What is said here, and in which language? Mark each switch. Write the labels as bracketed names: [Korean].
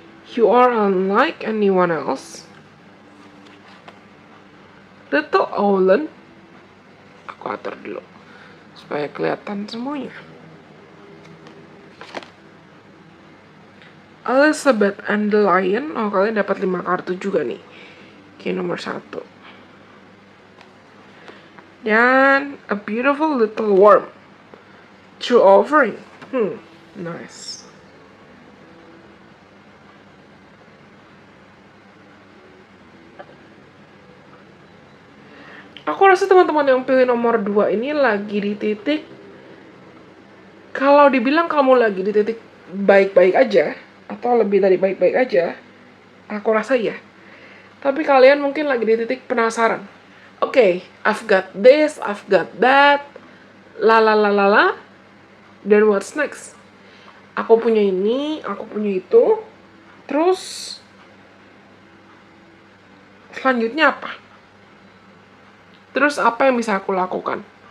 [English] You are unlike anyone else. Little Owlen. [Indonesian] Aku atur dulu supaya kelihatan semuanya. Elizabeth and the Lion. Oh, kalian dapat 5 kartu juga nih. Oke, nomor 1. Dan [English] a beautiful little worm. True offering. Nice. [Indonesian] Aku rasa teman-teman yang pilih nomor 2 ini lagi di titik, kalau dibilang kamu lagi di titik baik-baik aja, atau lebih dari baik-baik aja, aku rasa ya. Tapi kalian mungkin lagi di titik penasaran. [English] Oke, I've got this, I've got that, la la la la la, then what's next? [Indonesian] Aku punya ini, aku punya itu, terus selanjutnya apa? Terus apa yang bisa aku lakukan?